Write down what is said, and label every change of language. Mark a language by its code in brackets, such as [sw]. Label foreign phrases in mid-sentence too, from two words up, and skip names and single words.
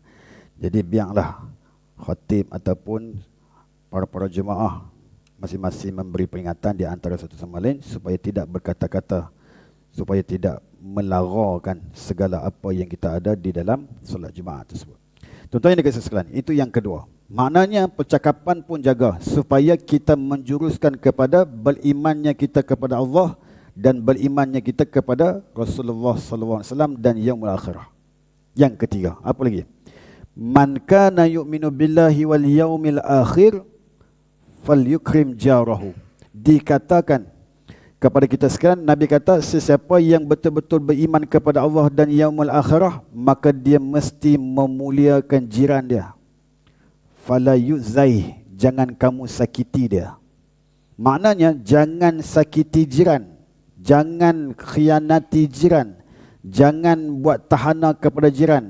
[ms] Jadi biarlah khatib ataupun para jemaah masing-masing memberi peringatan di antara satu sama lain supaya tidak berkata-kata, supaya tidak melararkan segala apa yang kita ada di dalam solat Jumaat tersebut. Tuan-tuan yang dikasihi sekalian, itu yang kedua. Maknanya percakapan pun jaga supaya kita menjuruskan kepada berimannya kita kepada Allah dan berimannya kita kepada Rasulullah SAW dan [ar] يوم الآخرة. [ms] Yang ketiga, apa lagi? [ar] من كان يؤمن بالله واليوم الآخر فليكرم جاره. [ms] Dikatakan kepada kita sekarang, Nabi kata, sesiapa yang betul-betul beriman kepada Allah dan [ar] يوم الآخرة, [ms] maka dia mesti memuliakan jiran dia. [ar] فلا يؤذي, [ms] jangan kamu sakiti dia. Maknanya jangan sakiti jiran, jangan khianati jiran, jangan buat tahana kepada jiran.